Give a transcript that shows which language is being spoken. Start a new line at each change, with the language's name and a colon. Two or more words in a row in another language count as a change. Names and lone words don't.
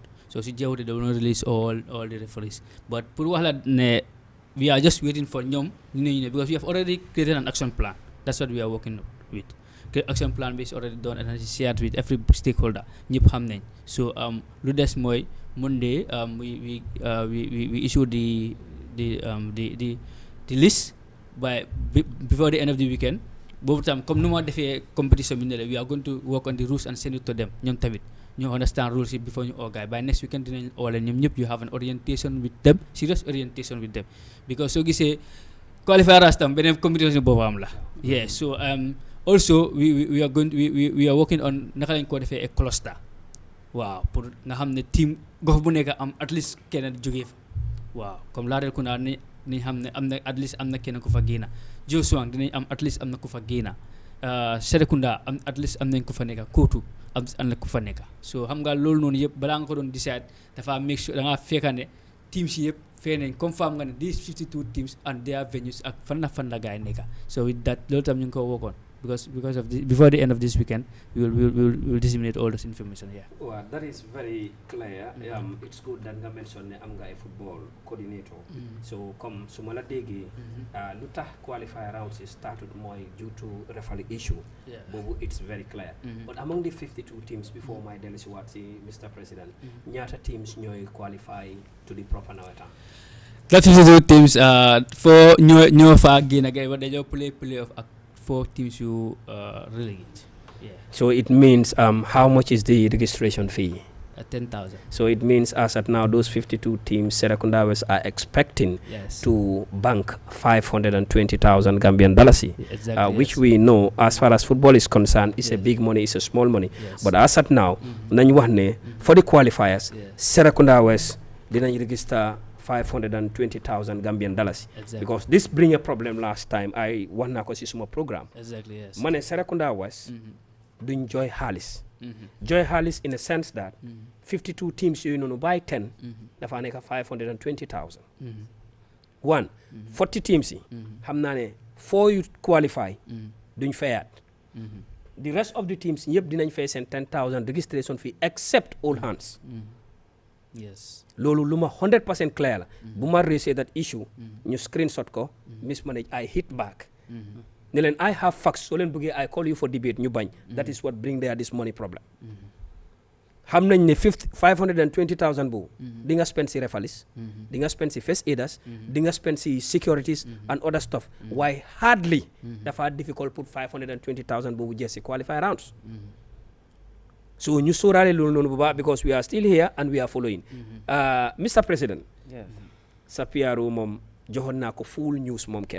English: So
Wolof: si jeexut
English: they will not release all the referees. But
Wolof: pour wax la ne
English: we are just waiting for
Wolof: ñoom ñu
English: because we have already created an action plan. That's what we are working with. Action plan is already done and it's shared with every stakeholder.
Wolof: ñëpp xam nañ.
English: So
Wolof: lu des mooy
English: Monday we issue the list before the end of the weekend.
Wolof: Boobu tam comme nu ma defee competition bi ne la
English: we are going to work on the rules and send it to them.
Wolof: ñoom tamit ñu
English: understand rules yi before ñu organize. By next weekend
Wolof: dinañ oole ñoom ñëpp
English: you have an orientation with them, serious orientation with them, because
Wolof: soo gisee qualifiers tam beneen competition boobu am la.
English: Yeah, so also we are working on
Wolof: naka lañ ko defee
English: a cluster.
Wolof: Waaw, pour nga xam ne team gox bu nekk am
English: at least
Wolof: kenn jógee fa. waaw comme Latrikunda ni xam ne am na
English: at least
Wolof: am na kenn ku fa génna Josuang dinañ am
English: at least
Wolof: am na ku fa génna Serekunda am
English: at least
Wolof: am nañ ku fa nekka Kootu am na ku fa nekka so xam nga loolu noonu yëpp balaa nga ko doon decide dafa
English: make sure
Wolof: da ngaa fekka ne teams yi yëpp fee nañ confirm nga ne
English: these 52 teams and their venues
Wolof: ak fan la gaay nekka
English: so with that
Wolof: loolu tam ñu ngi ko
English: work on because of this, before the end of this weekend we will disseminate all this information here. Well, that is very clear. It's good that nga mention
Wolof: ne am nga
English: a football coordinator. So
Wolof: comme su ma la déggee lu tax
English: qualifier rounds is started mooy due to referee issue. Boobu it's very clear. But among the 52 teams before my
Wolof: dellu si waat si
English: Mr. President,
Wolof: ñaata teams ñooy
English: qualify to the proper nawetaan? That 52 teams for
Wolof: ñoo fa génn gay wa dañoo
English: play-off ak 4 teams you relegate. Yeah. So it means how much is the registration fee? 10,000. So it means as at now those 52 teams Serekunda West are expecting to bank 520,000 Gambian dollars, exactly, which we know as far as football is concerned is a big money, it's a small money. But as at now,
Wolof: nañ wax ne
English: for the qualifiers, Serekunda West dinañ register 520,000 Gambian dollars. Because this bring a problem last time I
Wolof: wax naa ko si suma programme.
English: Exactly, yes.
Wolof: Ma ne Serekunda West duñ joy xaalis. Joy xaalis
English: in a sense that 52 teams
Wolof: yooyu noonu
English: by 10
Wolof: dafa nekk
English: 520,000.
Wolof: One 40 teams yi xam naa ne 4 yu qualify duñ fayaat.
English: The rest of the teams ñëpp
Wolof: dinañ fay seen
English: 10,000 registration fee except all hands. Yes.
Wolof: Loolu lu ma 100% clear la. Bu ma
English: raise that issue ñu screenshot ko mismanage I hit back.
Wolof: Ne leen
English: I have facts
Wolof: soo leen bëggee
English: I call you for debate
Wolof: ñu bañ.
English: That is what bring there this money problem.
Wolof: Xam nañ ne 520,000 boobu di nga spend si refalis, di nga spend si
English: first aiders,
Wolof: di nga spend si
English: securities and other stuff. Why hardly dafa difficult put 520,000
Wolof: boobu jeex si
English: qualify rounds. So
Wolof: ñu sóoraale loolu noonu bu baax
English: because we are still here and we are following. Mr. President.
Wolof: Sa PRO moom joxoon naa ko
English: full news
Wolof: moom kenn.